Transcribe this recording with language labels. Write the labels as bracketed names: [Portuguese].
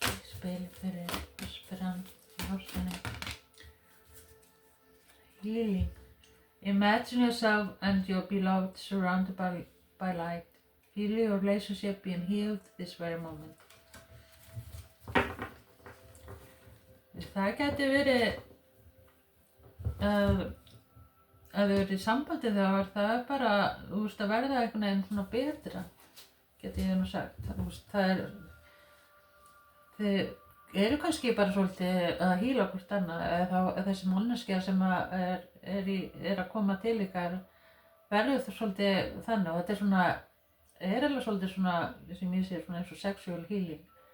[Icelandic] Spil fyrir vatnsberan í ástinni. [English] Healing. Imagine yourself and your beloved surrounded by light. Feel your relationship being healed this very moment. [Icelandic] Það geti verið að þau verið í sambandi þá er það bara, þú veist, að verða einhvern veginn svona betra, geti ég nú sagt. Það er, þið eru kannski bara svolítið að hýla hvort annað, eða þessi manneskja sem er að koma til ykkar verður það svolítið þannig, og þetta er svona, alveg svolítið svona, sem ég sé, svona eins og [English] sexual healing.